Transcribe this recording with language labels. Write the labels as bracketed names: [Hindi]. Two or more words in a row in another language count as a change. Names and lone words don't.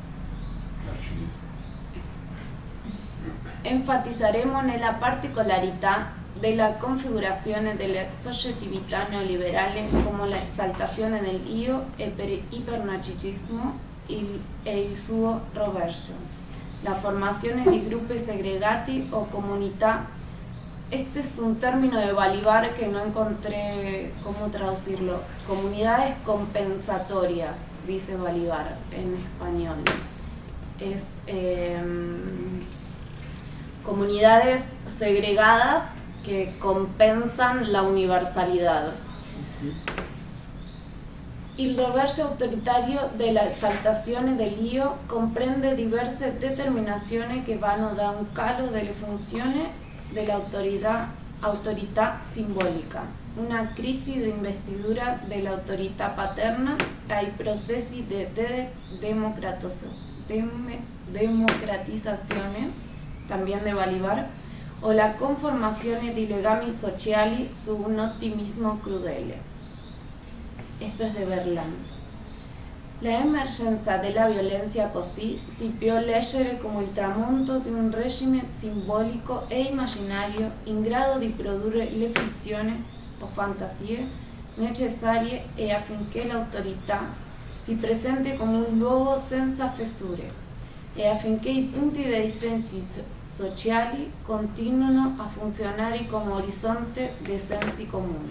[Italian] Enfatizzeremo nella particolarità della configurazione della soggettività neoliberale come l'esaltazione dell'io e per ipernarcisismo e il suo rovescio, la formazione di gruppi segregati o comunità. [Spanish] Este es un término de Balibar que no encontré cómo traducirlo. Comunidades compensatorias, dice Balibar en español. Es comunidades segregadas que compensan la universalidad. [Italian] Il rovescio autoritario della esaltazione dell'io comprende diverse determinazioni che vanno da un calo delle funzioni dell'autorità simbolica, una crisi di investidura dell'autorità paterna ai processi di democratizzazione, [Spanish] también de [Italian] Balibar, o la conformazione di legami sociali su un ottimismo crudele. [Spanish] Esto es de Berland. [Italian] La emergenza della violenza così si può leggere come il tramonto di un regime simbolico e immaginario in grado di produrre le fizioni o fantasie necessarie e affinché l'autorità si presenti come un luogo senza fessure e affinché i punti dei sensi sociali continuino a funzionare come orizzonte dei sensi comuni.